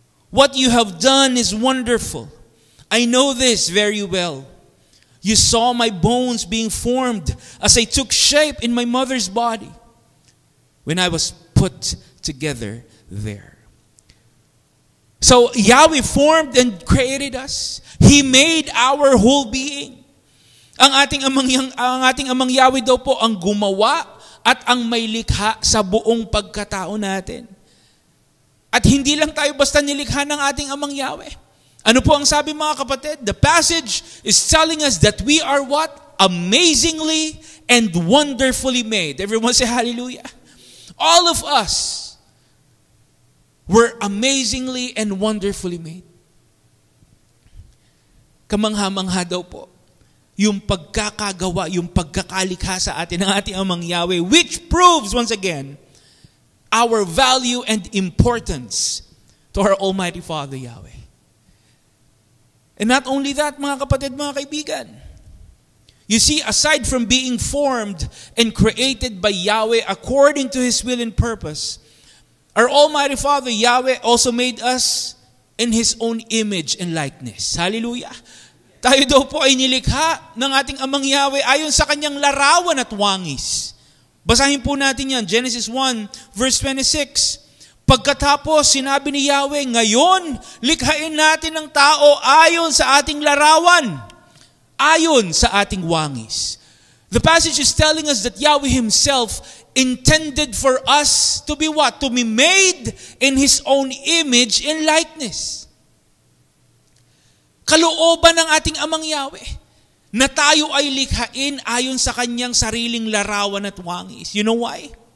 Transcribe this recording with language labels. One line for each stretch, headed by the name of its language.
English: What you have done is wonderful. I know this very well. You saw my bones being formed as I took shape in my mother's body when I was put together there. So Yahweh formed and created us. He made our whole being.
Filipino: Ang ating Amang Yahweh daw po ang gumawa at ang may likha sa buong pagkatao natin. At hindi lang tayo basta nilikha ng ating Amang Yahweh. Ano po ang sabi, mga kapatid?
English: The passage is telling us that we are what? Amazingly and wonderfully made. Everyone say hallelujah. All of us were amazingly and wonderfully made.
Filipino: Kamangha-mangha daw po yung pagkakagawa, yung pagkakalikha sa atin ng ating Amang Yahweh,
English: which proves, once again, our value and importance to our Almighty Father Yahweh. And not only that,
Filipino: mga kapatid, mga kaibigan,
English: you see, aside from being formed and created by Yahweh according to His will and purpose, our Almighty Father Yahweh also made us in His own image and likeness. Hallelujah!
Filipino: Tayo daw po ay nilikha ng ating Amang Yahweh ayon sa Kanyang larawan at wangis. Basahin po natin yan, Genesis 1, verse 26. Pagkatapos, sinabi ni Yahweh, ngayon, likhain natin ang tao ayon sa ating larawan, ayon sa ating wangis.
English: The passage is telling us that Yahweh Himself intended for us to be what? To be made in His own image and likeness.
Filipino: Kalooban ng ating Amang Yahweh na tayo ay likhain ayon sa Kanyang sariling larawan at wangis.
English: You know why?